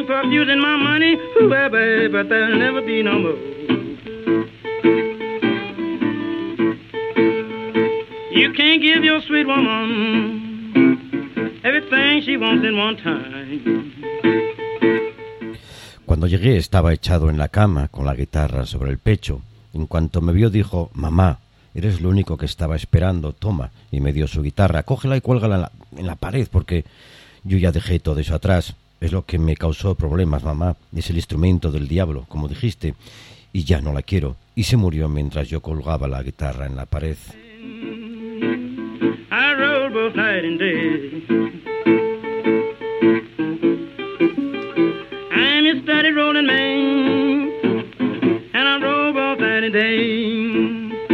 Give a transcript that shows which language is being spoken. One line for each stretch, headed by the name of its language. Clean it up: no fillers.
English: Using my money, baby, but there'll never be no more. You can't give your sweet woman everything she wants in one time.
Spanish: Cuando llegué estaba echado en la cama con la guitarra sobre el pecho. En cuanto me vio dijo, mamá, eres lo único que estaba esperando, toma. Y me dio su guitarra, cógela y cuélgala en la pared porque yo ya dejé todo eso atrás. Es lo que me causó problemas, mamá. Es el instrumento del diablo, como dijiste. Y ya no la quiero. Y se murió mientras yo colgaba la guitarra en la pared.
English: I roll both night and day. I'm a steady rolling man. And I roll both night and day.